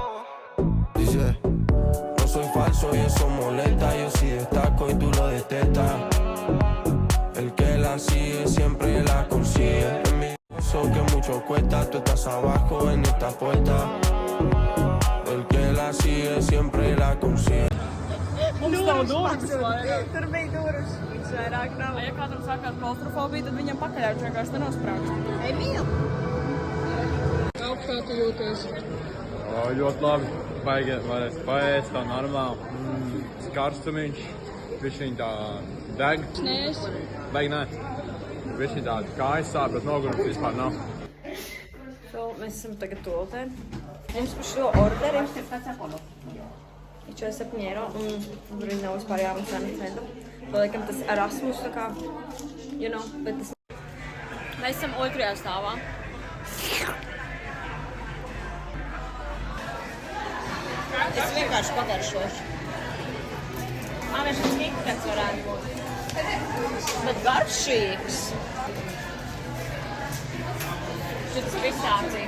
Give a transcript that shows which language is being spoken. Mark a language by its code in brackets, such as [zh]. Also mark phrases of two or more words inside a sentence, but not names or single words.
[es] Dice, no soy falso y eso molesta, yo sí destaco y tú lo detestas. El que la sigue siempre la consigue. Envidioso que mucho cuesta, tú estás abajo en esta puerta. El que la sigue siempre la consigue. [lv] Mums nav durvis vairāk. Tur bija durvis. Viņš vairāk nav. Ja kādam sākās klaustrofobija, tad viņam pakaļauts vienkārši te nosprāgst. Ei, mīl! Kā tu jūties? Ļoti labi. Baigi varēs paēst tā normāli. Karstumiņš. Viņš tā deg. Snēs. Baigi nē. Viņš tā kājas sāp, bet nogurums vispār nav. So, mēs esam tagad toltē. Mums par šo orderi. Ir 47 eiro, un tur viņi nav vispār jāmaksā necenta. Paliekam tas Erasmus, tā kā, [en] you know, [lv] bet tas... Mēs esam otrajā stāvā. Es vienkārši pagaršošu. Mēs šis nikats varētu būt. Bet garšīgs. Šitas pistācija.